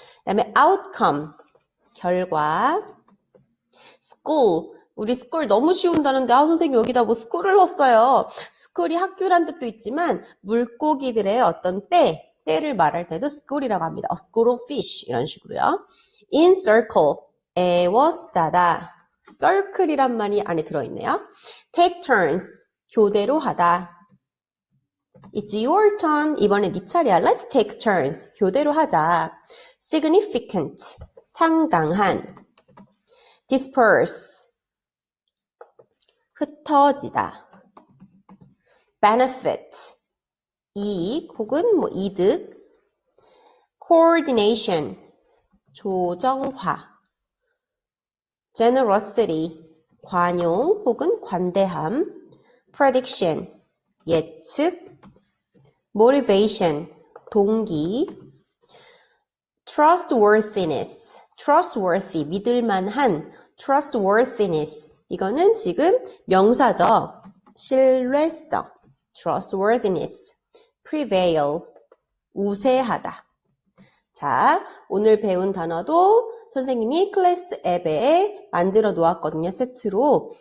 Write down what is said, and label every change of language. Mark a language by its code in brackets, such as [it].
[ko] 그다음에 outcome, 결과. school, 우리 school 너무 쉬운다는데 선생님 여기다 뭐 school을 넣었어요. school이 학교란 뜻도 있지만 물고기들의 어떤 때를 말할 때도 school이라고 합니다. [en] a school of fish [ko] 이런 식으로요. in circle, 에워싸다. circle이란 말이 안에 들어있네요. take turns, 교대로 하다. [en] It's your turn. [ko] 이번에 네 차례야. [en] Let's take turns. [ko] 교대로 하자. significant, 상당한. disperse, 흩어지다. benefit, 이익 혹은 뭐 이득. coordination, 조정화. generosity, 관용 혹은 관대함. prediction, 예측. motivation, 동기. trustworthiness, trustworthy, 믿을만한. trustworthiness, 이거는 지금 명사죠. 신뢰성. trustworthiness. prevail, 우세하다. 자, 오늘 배운 단어도 선생님이 클래스 앱에 만들어 놓았거든요. 세트로.